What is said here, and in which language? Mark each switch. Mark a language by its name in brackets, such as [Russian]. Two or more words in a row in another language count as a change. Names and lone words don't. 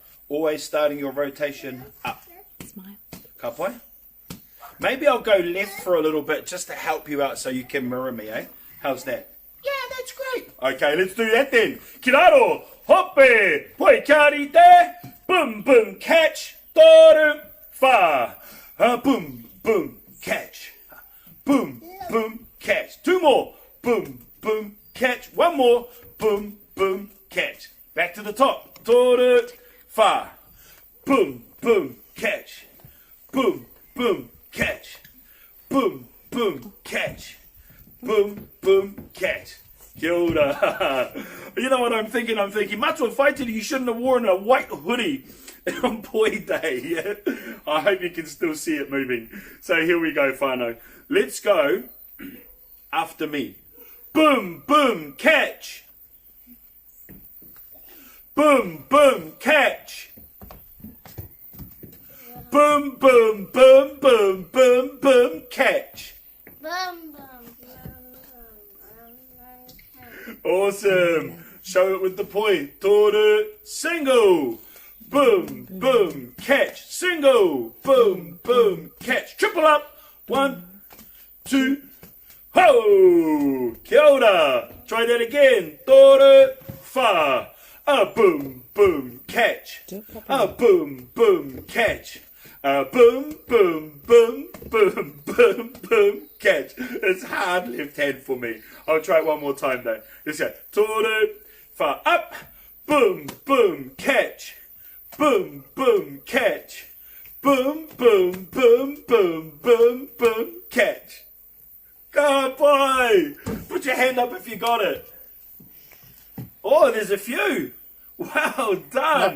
[English] Always starting your rotation up. Smile. Kapa. Maybe I'll go left for a little bit just to help you out so you can mirror me, eh? How's that? Yeah, that's great. Okay, let's do that then. [Māori] Kiraro, hoppe, poi karite, [English] boom, boom, catch, [Māori] toru, fa. [English] Boom, boom, catch. Boom, boom, catch. Two more. Boom, boom, catch. One more. Boom, boom, catch. Back to the top. [Māori] Toru, fa. [English] Boom, boom, catch. Boom, boom, catch. Boom, boom, catch. Boom, boom, catch. [Māori] Kia ora. [English] You know what I'm thinking? I'm thinking, Matua Whaitiri, you shouldn't have worn a white hoodie on Poi Day. Yeah? I hope you can still see it moving. So here we go, whānau. Let's go after me. Boom, boom, catch. Boom, boom, catch. Boom, boom, boom, boom, boom, boom, catch. Boom, boom, boom, boom, boom, boom. Awesome. Show it with the poi. Toru, single. Boom, boom, catch. Single. Boom, boom, catch. Triple up. 1, 2, ho! [Māori] Kia ora. [English] Try that again. [Māori] Toru, fa. [English] Boom, boom, catch. Boom, boom, catch. Boom, boom, boom, boom, boom, boom, catch. It's hard left hand for me. I'll try it one more time though. Let's go. [Māori] Toru, fa, [English] up. Boom, boom, catch. Boom, boom, catch. Boom, boom, boom, boom, boom, boom, catch. Kapa! Put your hand up if you got it. Oh, there's a few. Well done.